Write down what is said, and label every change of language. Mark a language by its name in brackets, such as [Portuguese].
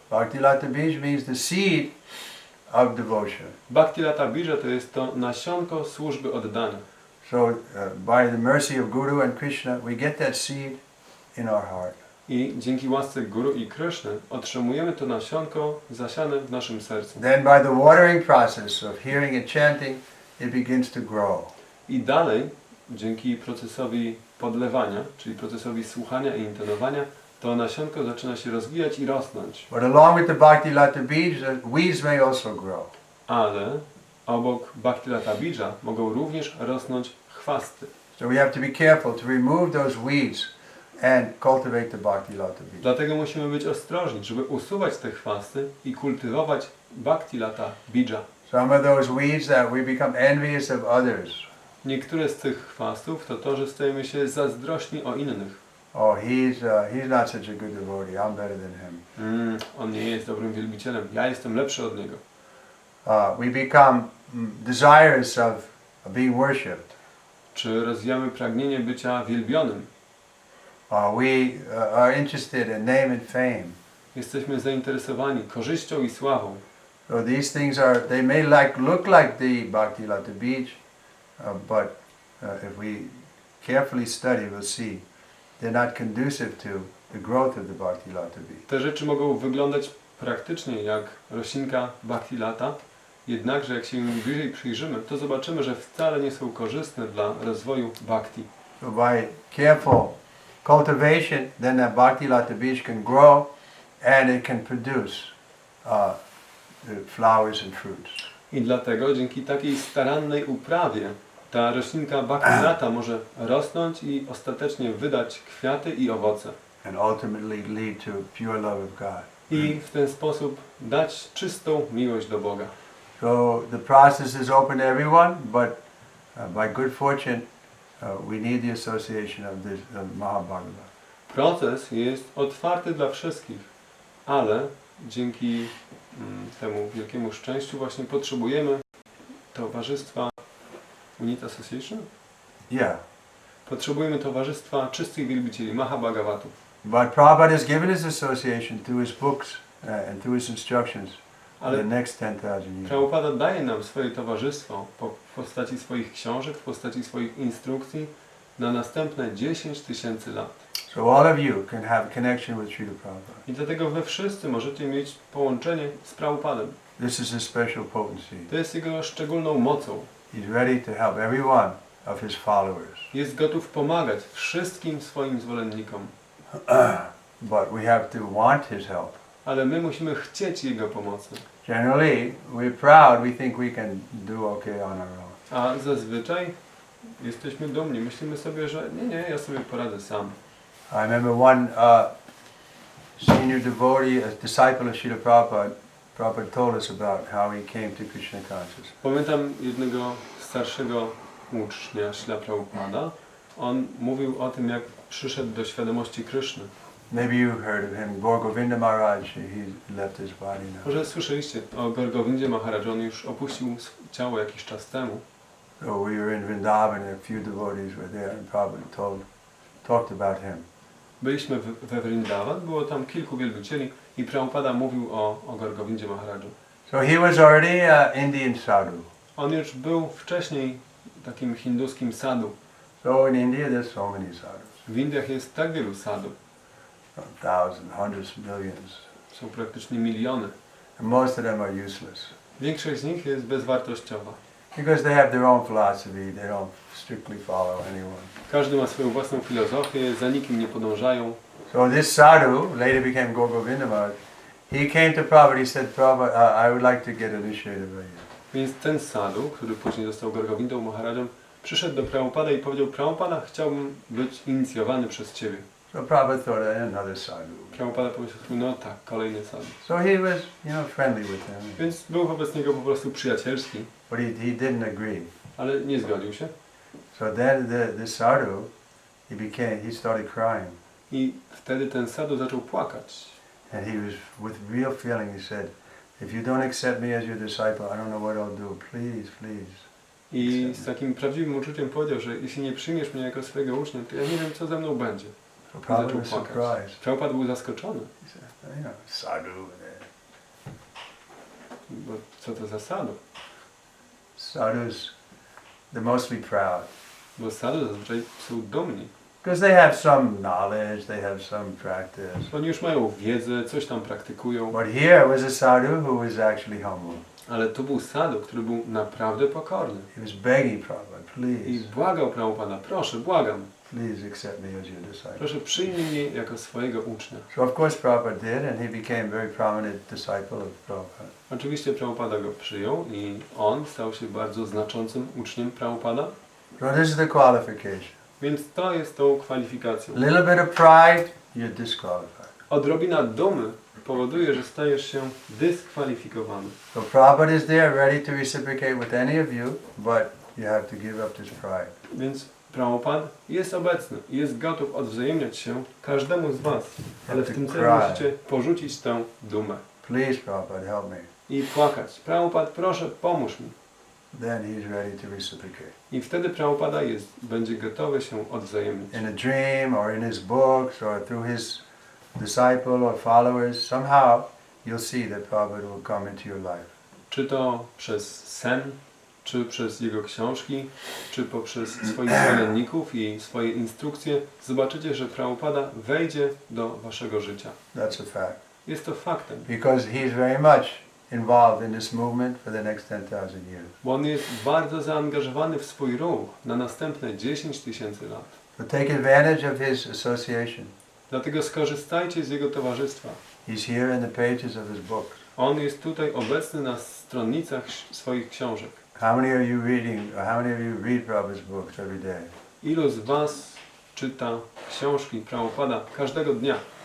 [English] Bhakti Lata Beach means the seed of devotion. [Polish] Bhakti Lata Bija to jest to nasionko służby oddania. [English] So by the mercy of Guru and Krishna, we get that seed in our heart. [Polish] I dzięki łasce Guru i Kryszny otrzymujemy to nasionko zasiane w naszym sercu. [English] Then by the watering process of hearing and chanting, it begins to grow. [Polish] I dalej, dzięki procesowi podlewania, czyli procesowi słuchania i intonowania, to nasionko zaczyna się rozwijać i rosnąć. [English] But along with the Bhakti Lata Beach, the weeds may also grow. [Polish] Ale obok Bhakti Lata Bija mogą również rosnąć chwasty. [English] So we have to be careful to remove those weeds and cultivate the Bhakti Lata Beach. [Polish] Dlatego musimy być ostrożni, żeby usuwać te chwasty i kultywować Bhakti Lata Bija. [English] Some of those weeds that we become envious of others. [Polish] Niektóre z tych chwastów to, że stajemy się zazdrośni o innych. [English] Oh, he's not such a good devotee. I'm better than him. [Polish] On nie jest dobrym wielbicielem. Ja jestem lepszy od niego. [English] We become desirous of being worshipped. [Polish] Czy rozwijamy pragnienie bycia wielbionym? [English] We are interested in name and fame. [Polish] Jesteśmy zainteresowani korzyścią i sławą. [English] So these things they may look like the Bhakti Lata Beach, but if we carefully study, we'll see they're not conducive to the growth of the Bhakti Lata Beach. [Polish] Te rzeczy mogą wyglądać praktycznie jak roślinka Bhakti Lata, jednakże jak się im bliżej przyjrzymy, to zobaczymy, że wcale nie są korzystne dla rozwoju Bhakti. [English] So by careful cultivation, then that Bhakti Lata Beach can grow and it can produce the flowers and fruits. [Polish] I dlatego dzięki takiej starannej uprawie Ta roślinka bakinata może rosnąć i ostatecznie wydać kwiaty i owoce. [English] and ultimately lead to pure love of God. [Polish] I w ten sposób dać czystą miłość do Boga. [English] So the process is open to everyone, but by good fortune, we need the association of this Mahabharata. [Polish] Proces jest otwarty dla wszystkich, ale dzięki temu wielkiemu szczęściu właśnie potrzebujemy towarzystwa [English] Unit Association? Yeah. [Polish] Potrzebujemy towarzystwa czystych wielbicieli, Mahabhagavatów. [English] But Prabhupada has given his association through his books and through his instructions for the [Polish] Ale [English] next 10,000 years. [Polish] Prabhupada daje nam swoje towarzystwo w postaci swoich książek, w postaci swoich instrukcji na następne 10 000 lat. [English] So all of you can have connection with Srila Prabhupada. [Polish] I dlatego wy wszyscy możecie mieć połączenie z Prabhupadem. [English] This is his special potency. [Polish] To jest jego szczególną mocą. [English] He's ready to help every one of his followers. [Polish] Jest gotów pomagać wszystkim swoim zwolennikom. [English] But we have to want his help. [Polish] Ale my musimy chcieć jego pomocy. [English] Generally, we're proud, we think we can do okay on our own. [Polish] A zazwyczaj jesteśmy dumni. Myślimy sobie, że nie, ja sobie poradzę sam. [English] I remember one senior devotee, a disciple of Srila Prabhupada, Prabhupada told us about how he came to Krishna consciousness. [Polish] Pamiętam jednego starszego ucznia Śrila Prabhupada. On mówił o tym, jak przyszedł do świadomości Kryszny. [English] Maybe you've heard of him, Gaur Govinda Maharaj, he left his body now. [Polish] Może słyszeliście o Gaur Govindzie Maharaju, on już opuścił ciało jakiś czas temu. [English] So we were in Vrindavan and a few devotees were there and Prabhupada talked about him. [Polish] Byliśmy we Vrindavan, było tam kilku wielbicieli i Prabhupada mówił o Gaur Govindzie Maharaju. [English] So he was already an Indian sadhu. [Polish] On już był wcześniej takim hinduskim sadhu. [English] So in India there's so many sadhus. [Polish] W Indiach jest tak wielu sadhu. [English] Thousands, hundreds, millions. [Polish] Są praktycznie miliony. [English] And most of them are useless. [Polish] Większość z nich jest bezwartościowa. [English] Because they have their own philosophy, they don't strictly follow anyone. [Polish] Każdy ma swoją własną filozofię, za nikim nie podążają. [English] So this sadhu later became Gaur Govinda Maharaj. He came to Prabhupada, he said, Prabhupada, I would like to get initiated by you. [Polish] Więc ten sadhu, który później został Gaur Govindą Maharajem, przyszedł do Prabhupada i powiedział: Prabhupada, chciałbym być inicjowany przez Ciebie. [English] So Prabhupada thought, another sadhu. [Polish] Prabhupada pomyślał sobie: no tak, kolejny sadhu. [English] So he was, friendly with him. [Polish] Więc był wobec niego po prostu przyjacielski, [English] But he didn't agree. [Polish] ale nie zgodził się. [English] So then the sadhu, he started crying. [Polish] I wtedy ten sadhu zaczął płakać. [English] And he was, with real feeling, he said, if you don't accept me as your disciple, I don't know what I'll do. Please, please. [Polish] I z takim prawdziwym uczuciem powiedział, że jeśli nie przyjmiesz mnie jako swojego ucznia, to ja nie wiem, co ze mną będzie. [English] So [Polish] I [English] Prabhupada [Polish] zaczął [English] was [Polish] płakać. [English] surprised. [Polish] Prabhupada był zaskoczony. [English] He said, sadhu. [Polish] Bo co to za sadhu? [English] Sadhus, they're mostly proud. [Polish] Bo sadhu zazwyczaj są dumni. [English] Because they have some knowledge, they have some practice. [Polish] Oni już mają wiedzę, coś tam praktykują. [English] But here was a sadhu who was actually humble. [Polish] Ale to był sadhu, który był naprawdę pokorny. [English] He was begging Prabhupada, [Polish] I [English] please, [Polish] błagał Prabhupada: proszę, błagam, [English] please accept me as your disciple. [Polish] proszę przyjmij mnie jako swojego ucznia. [English] So of course Prabhupada did, and he became a very prominent disciple of Prabhupada. [Polish] Oczywiście Prabhupada go przyjął i on stał się bardzo znaczącym uczniem Prabhupada. [English] So this is the qualification. [Polish] Więc to jest tą kwalifikacją. [English] A little bit of pride, you're disqualified. [Polish] Odrobina dumy powoduje, że stajesz się dyskwalifikowany. [English] So Prabhupada is there ready to reciprocate with any of you, but you have to give up this pride. [Polish] Więc Prabhupada jest obecny i jest gotów odwzajemniać się każdemu z was. Ale w tym celu musicie porzucić tę dumę [English] Please, Prabhupada, help me. [Polish] i płakać: Prabhupada, proszę, pomóż mi. [English] Then he's ready to reciprocate. [Polish] I wtedy Prabhupada będzie gotowy się odwzajemnić. [English] In a dream, or in his books, or through his disciple or followers, somehow you'll see that Prabhupada will come into your life. [Polish] Czy to przez sen, czy przez jego książki, czy poprzez swoich zwolenników i swoje instrukcje, zobaczycie, że Prabhupada wejdzie do waszego życia. [English] That's a fact. [Polish] Jest to faktem, [English] Because he's very much involved in this movement for the next 10,000 years. [Polish] bo on jest bardzo zaangażowany w swój ruch na następne 10 000 lat. [English] So take advantage of his association. [Polish] Dlatego skorzystajcie z jego towarzystwa. [English] He's here in the pages of his books. [Polish] On jest tutaj obecny na stronnicach swoich książek. [English] How many of you reading, or how many of you read Prabhupada's books every day? [Polish] Ilu z was czyta książki Prabhupada każdego dnia?